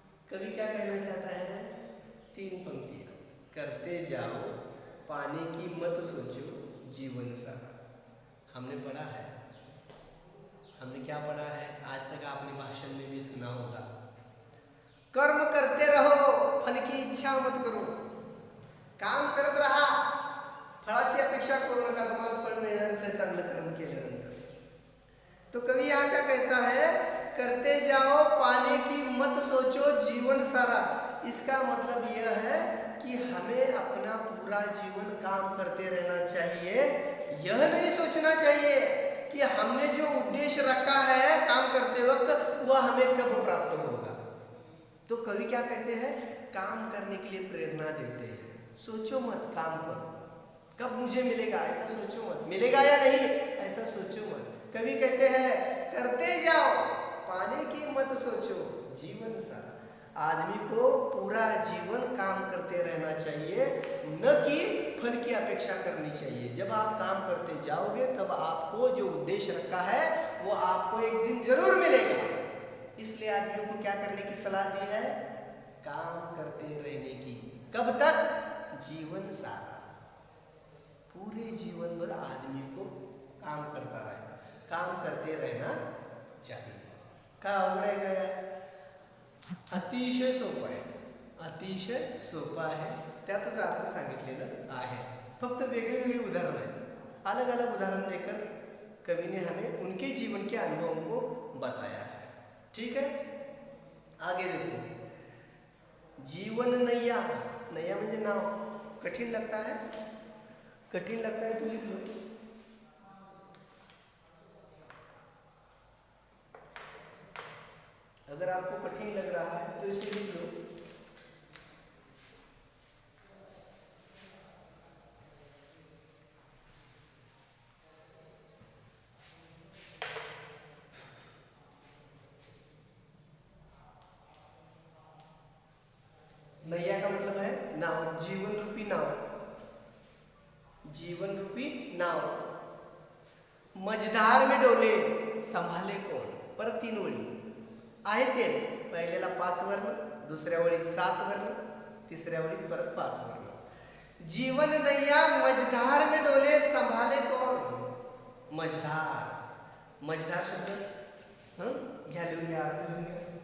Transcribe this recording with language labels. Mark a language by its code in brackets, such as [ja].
[hi] कवि क्या कहना चाहता है, 3 पंक्तियां, करते जाओ पाने की मत सोचो, जीवन सार। हमने पढ़ा है, हमने क्या पढ़ा है, आज तक आपने भाषण में भी सुना होगा, कर्म करते रहो, फल की इच्छा मत करो। [mr] काम करत राहा, फळाची अपेक्षा करू नका, तुम्हाला फळ मिळणारच आहे चांगलं कर्म केल्यानंतर। [hi] तो कवि यहाँ क्या कहता है, करते जाओ पाने की इसका मतलब यह है कि हमें अपना पूरा जीवन काम करते रहना चाहिए। यह नहीं सोचना चाहिए कि हमने जो उद्देश्य रखा है काम करते वक्त वह हमें कब प्राप्त होगा। तो कवि क्या कहते हैं, काम करने के लिए प्रेरणा देते हैं। सोचो मत, काम करो, कब मुझे मिलेगा ऐसा सोचो मत, मिलेगा या नहीं ऐसा सोचो मत। कवि कहते हैं करते जाओ, पाने की मत सोचो, जीवन सारा। आदमी को पूरा जीवन काम करते रहना चाहिए, न कि फल की अपेक्षा करनी चाहिए। जब आप काम करते जाओगे तब आपको जो उद्देश्य रखा है वो आपको एक दिन जरूर मिलेगा। इसलिए आदमियों को क्या करने की सलाह दी है, काम करते रहने की। कब तक, जीवन सारा, पूरे जीवन भर आदमी को काम करता रहे, काम करते रहना चाहिए। [mr] का अवघड गया, अतिशय सोपं आहे, अतिशय सोपं आहे, त्यातच अर्थ सांगितलेलं आहे। फक्त वेगळी वेगळी उदाहरण आहेत, [hi] अलग अलग उदाहरण देकर कवि ने हमें उनके जीवन के अनुभवों को बताया है। ठीक है, आगे देखो, जीवन नैया, [mr] नैया म्हणजे नाव, [hi] कठीण लगता है, कठीण लगता है तो लिख लो। अगर आपको कठिन लग रहा है तो इसे लिख लो। नैया का मतलब है नाव, जीवन रूपी नाव, जीवन रूपी नाव। मझधार में डोले, संभाले कोण। [mr] परत 3 ओळी आहे तेच, पहिल्याला 5 वर्ण, दुसऱ्या ओळीत 7 वर्ण, तिसऱ्या ओळीत परत 5 वर्ण। [hi] जीवन नैया मझधार में डोले, संभाले कोण। [mr] मझधार, मझधार शब्द घ्या, लिहून घ्या, लिहून घ्या।